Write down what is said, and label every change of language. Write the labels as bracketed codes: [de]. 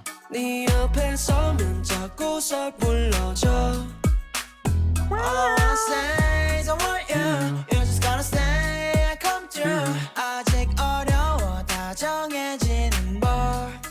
[ko] 네 옆에 서면 자꾸 설 불러줘 [en] All I wanna say is I want you. You're just gonna stay, I come through. [ko] 아직 어려워 다정해지는 법.